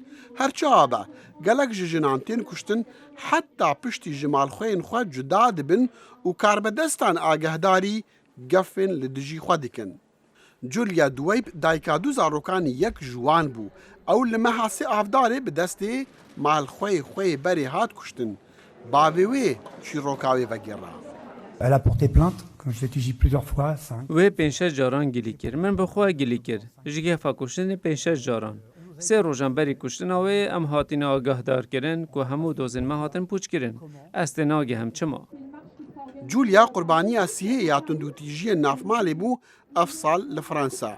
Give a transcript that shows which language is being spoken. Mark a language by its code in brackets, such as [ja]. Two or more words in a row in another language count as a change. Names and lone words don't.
[ku] Herçiha be, gelek ji jinan tên kuştin heta piştî ji malxweyên xwe cuda dibin û karbedestan agehdarî gefên li dijî xwe dikin. Julia Duweyb dayika du zarokanî yek ji wan bû. Ew li meha sê avdarê bi destê malxweyê xwe yê berê hat kuştin. Bavê wê çîroka wê vegera. [fr] Elle a porté plainte, comme je l'ai dit plusieurs fois. [ku] Wê pênc caran gilî kir. Min bi xwe gilî kir. Ji gefa kuştinê pênc caran. Sê rojan berî kuştina wê em hatine agahdar ku hemû dozên me hatin pûçkirin. Ez tê nagihim çima. Julia qurbaniya sihê ya tundûtîjiyên navmalê bû ev sal li Fransa.